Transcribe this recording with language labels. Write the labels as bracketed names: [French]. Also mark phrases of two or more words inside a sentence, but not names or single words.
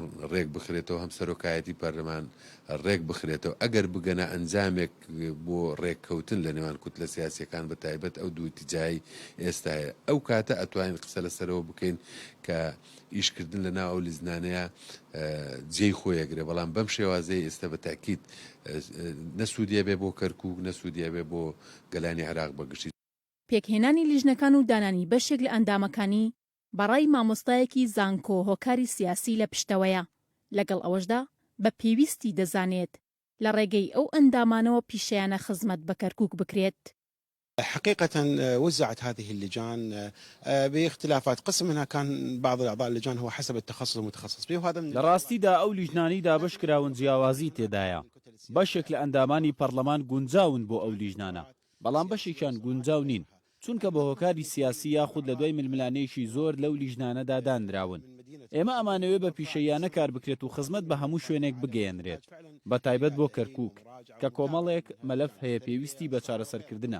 [Central Kurdish] ڕێک بخرێتەوە هەم سەرۆکایەتی پەرلەمان ڕێک بخرێتەوە ئەگەر بگەنە ئەنجامێک بۆ ڕێککەوتن لە نێوان کوتلە سیاسیەکان بە تایبەت ئەو دوو تیجایی ئێستاە ئەو کاتە ئەتوانین قسە لەسەرەوە بکەین کە ئیشکردن لە ناو ئەو لیزنانەیە جێی خۆیەگرێ، بەڵام بەم شێوازەیە ئێستا بە تاکید نەسوودیە بێ بۆ کەرکووک نەسوودیە بێ بۆ گەلانی عێراق بەگشتی. پێکهێنانی لیژنەکان و دانانی بەشێک لە ئەندامەکانی بەڕای مامۆستایەکی زانکۆ هۆکاری سیاسی لە پشتەوەیە، لەگەڵ ئەوەشدا بە پێویستی دەزانێت لە ڕێگەی ئەو ئەندامانەوە پیشەیانە خزمەت بە کەرکووک بکرێت. [Arabic] حقيقة وزعت هذه اللجان باختلافات، قسم منها كان بعض الأعضاء اللجان هو حسب التخصص المتخصص به وهذا من [Central Kurdish] لراستيدا أو لجنانيدا بشكراون جیاوازی تێدایە. بەشێک لە ئەندامانی پەرلەمان گونجاون بۆ ئەو لیژنانە، بەڵام بەشێکیان گونجاو نین چونکە بە هۆکاری سیاسی یاخود لە دوای ململانەیەکی زۆر لەو لیژنانەدا دانراون. ئێمە ئەمانەوێ بە پیشەیانە کار بکرێت و خزمەت بە هەموو شوێنێک بگەێنرێت، بە تایبەت بۆ کەرکووک کە کۆمەڵێک مەلەف هەیە پێویستی بە چارەسەرکردنە.